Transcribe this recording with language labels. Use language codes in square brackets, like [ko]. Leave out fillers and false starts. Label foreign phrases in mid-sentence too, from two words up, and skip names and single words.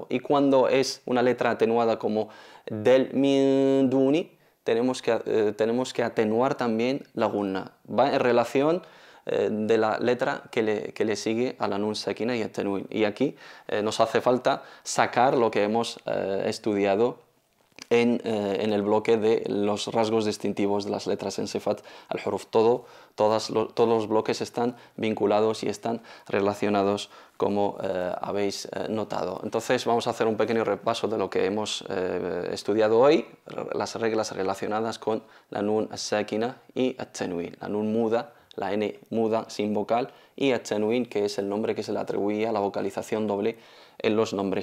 [es] Y cuando es una letra atenuada como del [ar] من دون, [es] tenemos que atenuar también la gunna. Va en relación de la letra que le sigue a la [ar] نون ساكنة [es] y el tanwin. Y aquí nos hace falta sacar lo que hemos estudiado en el bloque de los rasgos distintivos de las letras en [ar] صفات الحروف. [es] Todos los bloques están vinculados y están relacionados, como habéis notado. Entonces vamos a hacer un pequeño repaso de lo que hemos estudiado hoy, las reglas relacionadas con la [ar] نون الساكنة [es] y el tanwin, la nun muda, la N muda sin vocal, y at-tanwin, que es el nombre que se le atribuía a la vocalización doble en los nombres.